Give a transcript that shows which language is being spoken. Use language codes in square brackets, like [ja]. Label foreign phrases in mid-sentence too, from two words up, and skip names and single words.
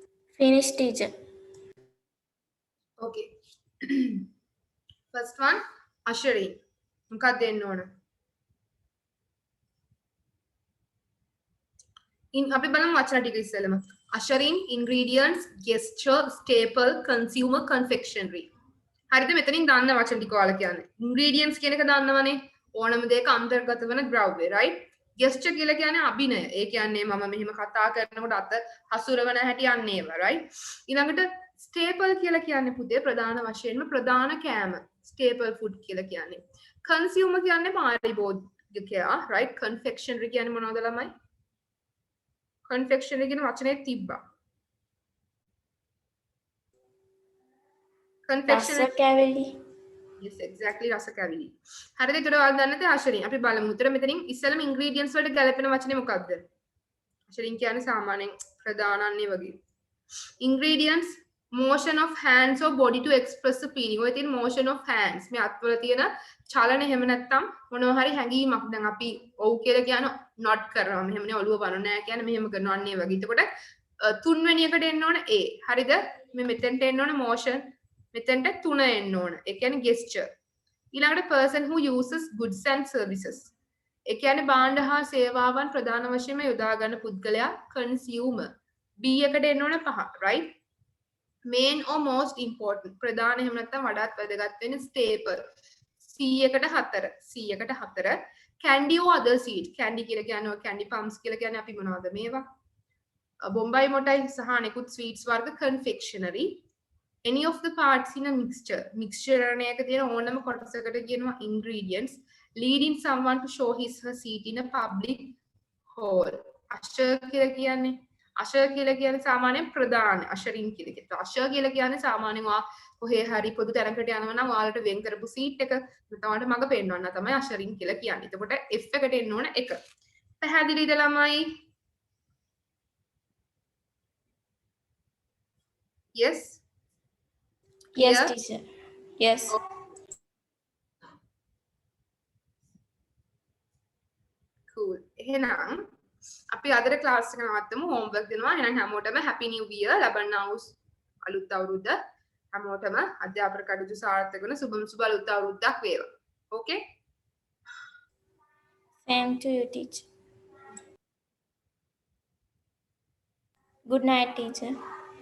[en] Finish, teacher. Okay. First one, ushering. [si] මොකක්ද දෙන්න ඕන? අපි බලමු වචන ටික ඉස්සෙල්ලම. [en] ushering, ingredients, gesture, staple, consumer, confectionery. [si] හරිද? මෙතනින් දන්න වචන ටික ඔයාලා කියන්නේ. ingredients කියන එක දන්නවනේ. ඕනම දෙයක අන්තර්ගත වෙන ද්‍රව්‍ය, right? gesture කියලා කියන්නේ අභිනය. ඒ කියන්නේ මම මෙහෙම කතා කරනකොට අත හසුරවන හැටි යන්නේ ඒවා, right? ඊළඟට staple කියලා කියන්නේ පුතේ ප්‍රධාන වශයෙන්ම ප්‍රධාන කෑම. [en] staple food [si] කියලා කියන්නේ. consumer කියන්නේ පාරිභෝගිකයා, right? confectionery කියන්නේ මොනවද ළමයි? confectionery කියන වචනේ තිබ්බා. [en] confectionery [si] රස කැවිලි. [en] yes exactly [si] රස කැවිලි. හරිද? ඒතර ඔයාලා දන්නේ නැති අශරින්. අපි බලමු. උතර මෙතනින් ඉස්සෙල්ලම ingredients වලට ගැලපෙන වචනේ මොකක්ද? අශරින් කියන්නේ සාමාන්‍යයෙන් ප්‍රධානන්නේ වගේ. [en] ingredients motion of hands or body to express the feeling. [si] ඔය තියෙන [en] motion of hands [si] මේ අත්වල තියෙන චලන එහෙම නැත්නම් මොනවා හරි හැඟීමක්. දැන් අපි ඔව් කියලා කියන not කරනවා. මෙහෙමනේ ඔළුව වරන නැහැ කියන්නේ මෙහෙම කරනවා අන්නේ වගේ. එතකොට තුන්වෙනි එකට එන්න ඕන A. හරිද? මේ මෙතෙන්ට එන්න ඕන motion. මෙතෙන්ට 3 එන්න ඕන. ඒ කියන්නේ gesture. ඊළඟට [en] person who uses goods and services. [si] ඒ කියන්නේ භාණ්ඩ හා සේවාවන් ප්‍රධාන වශයෙන්ම යොදා ගන්න පුද්ගලයා consumer. B එකට එන්න ඕන 5, right? [en] main or most important [si] ප්‍රධාන එහෙම නැත්නම් වඩාත් වැදගත් වෙන staple. C එකට 4. C එකට 4. [en] candy or other sweet. [si] candy කියලා කියන්නේ [en] candy pumps [si] කියලා කියන්නේ අපි මොනවද මේවා? බොම්බයි මොටයි සහ අනෙකුත් sweets වර්ග confectionery. [en] any of the parts in a mixture. [si] mixture එකක තියෙන ඕනම කොටසකට කියනවා ingredients. [en] leading someone to show his her seat in a public hall. [si] usher කියලා කියන්නේ සාමාන්‍යයෙන් ප්‍රධාන ushering කියලා කියනවා. usher කියලා කියන්නේ සාමාන්‍යයෙන් කොහේ හරි පොදු තැනකට යනවා නම් ඔයාලට වෙන් කරපු සීට් එක තමයි මග පෙන්වන්න තමයි ushering කියලා කියන්නේ. එතකොට F එකට එන්න ඕන 1. පැහැදිලිද ළමයි? [en] yes Yes, Clear? teacher. Yes. cool. [si] එහෙනම් අපි අදට ක්ලාස් එක නවත්තමු. homework දෙනවා. එහෙනම් හැමෝටම [en] happy new year [si] ලබන්නා වූ අලුත් අවුරුද්ද හැමෝටම අධ්‍යාපන කටයුතු සාර්ථක වෙන සුබ අලුත් අවුරුද්දක් වේවා. [en] okay? Same to you, teacher. Good night, teacher.